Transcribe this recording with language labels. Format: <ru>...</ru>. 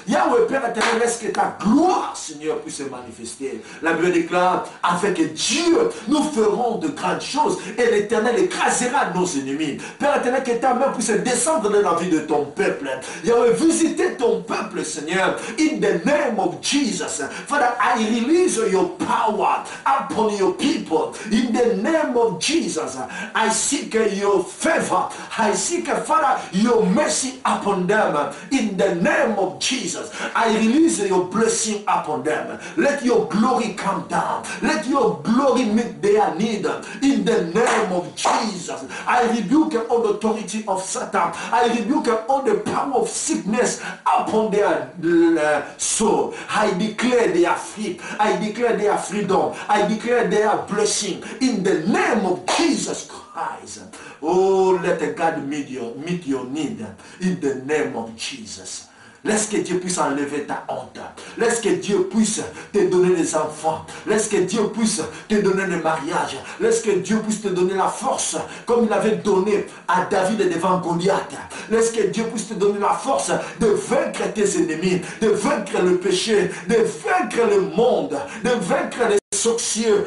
<fr>Yahweh, Père éternel, laisse que ta gloire, Seigneur, puisse se manifester. La Bible déclare, avec Dieu, nous ferons de grandes choses et l'Éternel écrasera nos ennemis. Père éternel, que ta main puisse descendre dans la vie de ton peuple. Yahweh, visiter ton peuple, Seigneur,</fr> <en>in the name of Jesus. Father, I release your power upon your people. In the name of Jesus, I seek your favor. I seek, Father, your mercy upon them. In the name of Jesus, I release your blessing upon them. Let your glory come down. Let your glory meet their need. In the name of Jesus, I rebuke all the authority of Satan. I rebuke all the power of sickness upon their soul. I declare they are free. I declare their freedom. I declare their blessing. In the name of Jesus Christ. Oh, let God meet your need. In the name of Jesus.</en> <fr>Laisse que Dieu puisse enlever ta honte. Laisse que Dieu puisse te donner des enfants. Laisse que Dieu puisse te donner le mariage. Laisse que Dieu puisse te donner la force, comme il avait donné à David devant Goliath. Laisse que Dieu puisse te donner la force de vaincre tes ennemis, de vaincre le péché, de vaincre le monde, de vaincre les sorciers.</fr>